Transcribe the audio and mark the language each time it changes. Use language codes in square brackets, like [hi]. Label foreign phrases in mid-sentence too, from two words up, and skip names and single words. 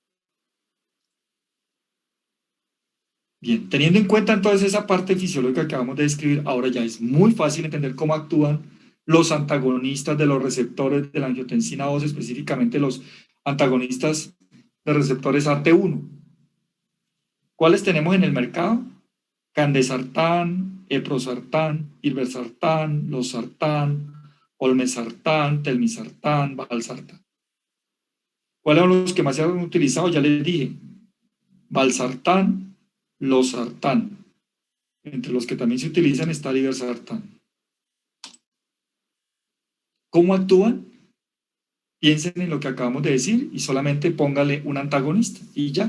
[es] Bien, teniendo en cuenta entonces esa parte fisiológica que acabamos de describir, ahora ya es muy fácil entender cómo actúan los antagonistas de los receptores de la angiotensina 2, específicamente los antagonistas de receptores AT1. ¿Cuáles tenemos en el mercado? Candesartán, eprosartán, irbesartán, losartán, olmesartán, telmisartán, valsartán. ¿Cuáles son los que más se han utilizado? Ya les dije. Valsartán, losartán. Entre los que también se utilizan está el irbesartán. ¿Cómo actúan? Piensen en lo que acabamos de decir y solamente póngale un antagonista y ya.